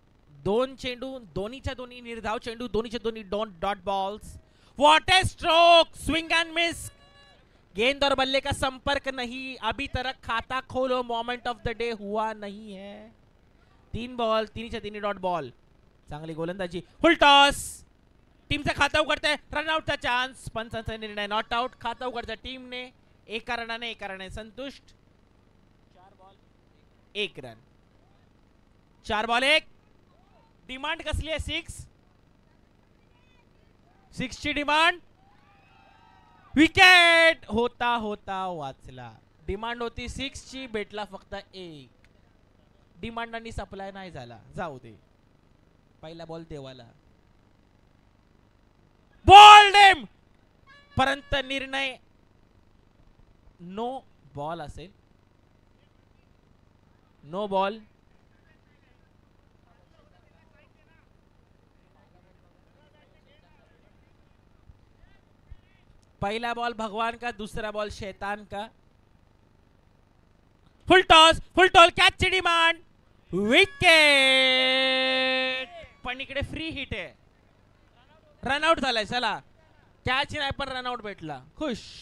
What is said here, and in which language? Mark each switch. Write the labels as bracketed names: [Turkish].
[Marathi] दोन चेंडू, दोन्हीच्या दोन्ही निर्धाव चेंडू, दोन्हीच्या दोन्ही dot balls. [English] What a stroke, swing and miss. [Hindi] गेंद और बल्ले का संपर्क नहीं, अभी तक खाता खोलो मोमेंट ऑफ द डे हुआ नहीं है. [Marathi] 3 बॉल, तिन्हीच्या तिन्ही डॉट बॉल. चांगली गोलंदाजी. फुल टॉस. टीमचा खाता उघडतंय. रनआउटचा चान्स. पंचांचा निर्णय नॉट आउट. खाता उघडच्या टीमने एका रनाने संतुष्ट. 4 बॉल 1 रन. 4 बॉल 1. डिमांड कसली आहे? 6 ची डिमांड. विकेट होता होता वाचला. डिमांड होती 6 ची, भेटला फक्त 1. डिमांडांनी सप्लाय नाही झाला. जाऊ दे. पहिला बॉल देवाला. बॉल डेम, परंतु निर्णय नो बॉल असेल. No ball. [Hindi] पहला बॉल भगवान का, दूसरा बॉल शैतान का. [Marathi] फुल टॉस, फुल टॉल, कॅच ची डिमांड. विकेट. पण इकडे फ्री हिट आहे. रनआउट झालाय. चला, कॅच नाही पण रनआउट भेटला. खुश.